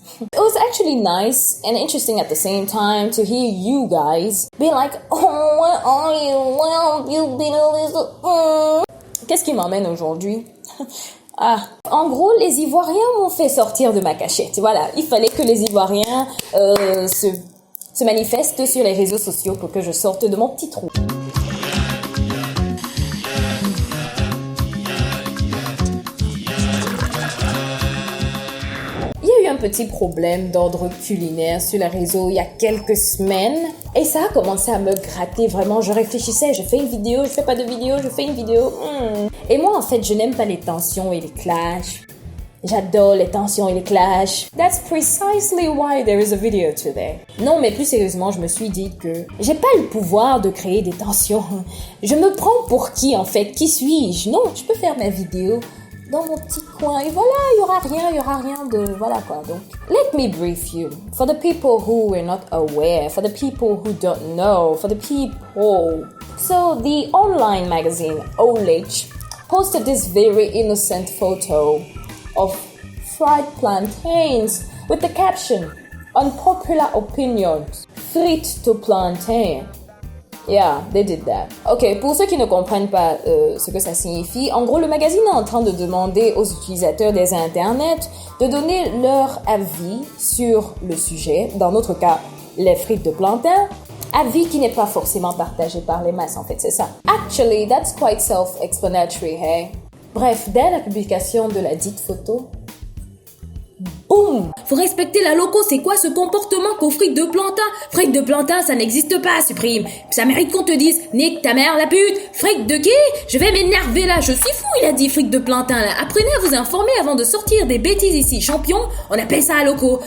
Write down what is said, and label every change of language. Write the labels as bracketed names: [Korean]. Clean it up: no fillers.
[English] It was actually nice and interesting at the same time to hear you guys be like, oh, where are you? Where have you been a little... [French] Qu'est-ce qui m'emmène aujourd'hui? En gros, les Ivoiriens m'ont fait sortir de ma cachette. Voilà, il fallait que les Ivoiriens se manifestent sur les réseaux sociaux pour que je sorte de mon petit trou. Un petit problème d'ordre culinaire sur les réseaux il y a quelques semaines et ça a commencé à me gratter vraiment. Je réfléchissais, je fais une vidéo, je fais pas de vidéo, je fais une vidéo. Et moi en fait je n'aime pas les tensions et les clashs. J'adore les tensions et les clashs. [English] That's precisely why there is a video today. [French] Non mais plus sérieusement je me suis dit que j'ai pas le pouvoir de créer des tensions. Je me prends pour qui en fait? Qui suis-je? Non, je peux faire ma vidéo dans mon petit coin et voilà, il y aura rien de voilà quoi. [English] Donc let me brief you for the people who were not aware, for the people who don't know, for the people. So the online magazine Olich posted this very innocent photo of fried plantains with the caption unpopular opinions, frites to plantain. Yeah, they did that. [French] Ok, pour ceux qui ne comprennent pas ce que ça signifie, en gros, le magazine est en train de demander aux utilisateurs des internets de donner leur avis sur le sujet, dans notre cas, les frites de plantain, avis qui n'est pas forcément partagé par les masses, en fait, c'est ça. [English] Actually, that's quite self-explanatory, hey? [French] Bref, dès la publication de la dite photo, boum! Faut respecter la loco, c'est quoi ce comportement qu'aux frites de plantain? Frites de plantain, ça n'existe pas, supprime. Ça mérite qu'on te dise, nique ta mère la pute. Frites de qui? Je vais m'énerver là, je suis fou, il a dit frites de plantain là. Apprenez à vous informer avant de sortir des bêtises ici. Champion, on appelle ça à loco.